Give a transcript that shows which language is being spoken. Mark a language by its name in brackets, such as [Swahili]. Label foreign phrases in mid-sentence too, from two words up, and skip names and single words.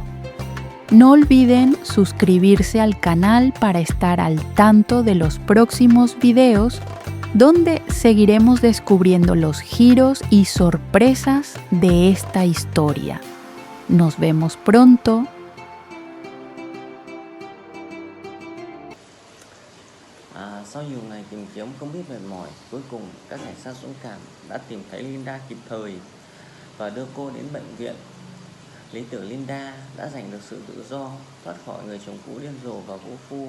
[Spanish] No olviden suscribirse al canal para estar al tanto de los próximos videos, donde seguiremos descubriendo los giros y sorpresas de esta historia. Nos vemos pronto. [Vietnamese] Sau nhiều ngày tìm kiếm không biết mệt mỏi, cuối cùng các cảnh sát dũng cảm đã tìm thấy Linda kịp thời và đưa cô đến bệnh viện. Lý tưởng Linda đã giành được sự tự do, thoát khỏi người chồng cũ điên rồ và vũ phu.